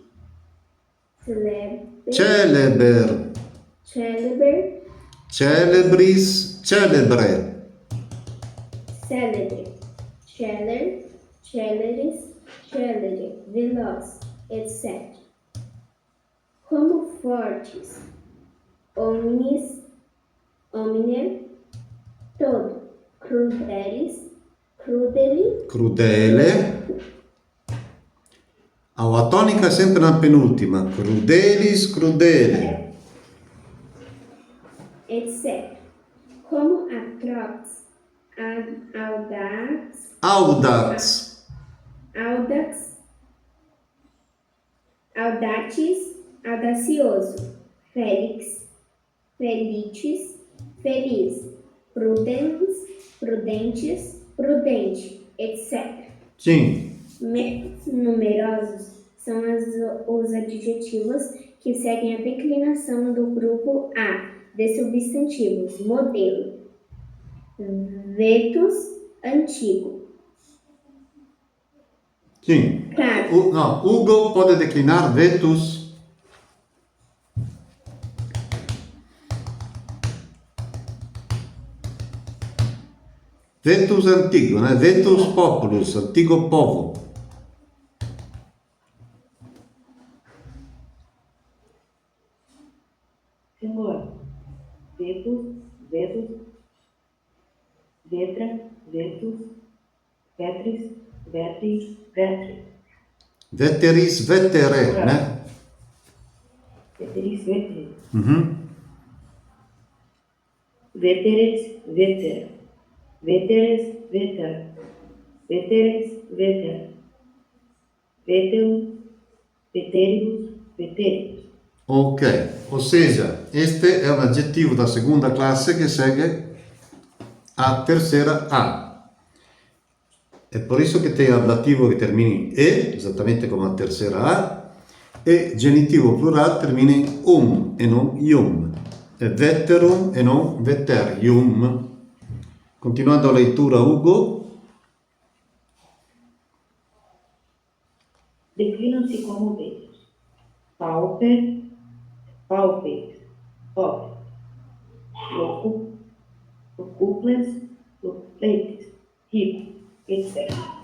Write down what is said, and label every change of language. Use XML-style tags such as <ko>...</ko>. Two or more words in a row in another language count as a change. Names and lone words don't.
<la>Celeber. celeber, Celebris. Celebre. celebre, celer, celeris, celere,</la> <pt>veloz, etc. Como fortes,</pt> <la>omnis, omnia, todo, crudelis, crudeli, Crudele.</la> <pt>A tônica é sempre na penúltima.</pt> <la>Crudelis, crudele.</la> <pt>etc. Como</pt> <la>atrox, audax, Audax. audatis, audacioso, felix, felicis,</la> <pt>feliz, prudentes, prudente, etc. Sim. Menos numerosos são os adjetivos que seguem a declinação do grupo A de substantivos, modelo. Vetus, antigo. Sim. Claro. No, Ugo pode declinar vetus. Vetus antigo, né?</pt> <la>Vetus populus,</la> <pt>antigo povo. Senhor,</pt> <la>Vetus, Vetus, Vetra, Vetus, Vetris, Vetri, Vetri. Veteris, vetere, né? Veteris, Vetri. Uhum. Veteres, Vetera. Veteres, Vetera. Veteres, Vetera. Veteus, Veterius, Veterius.</la> <pt>Ok, ou seja, este é um adjetivo da segunda classe que segue a terceira A. É por isso que tem ablativo que termina em E, exatamente come a terceira A, e genitivo plural termina em</pt> <it>e non</it> <pt>ium.</pt> <it>È veterum e non veterium.</it> <pt>Continuando a leitura, Ugo. Declinam-se como Vetus.</pt> <la>Pauper, Pauperes, Pauper. Louco, Locuples, Locupletes,</la> <pt>Rico, etc.</pt>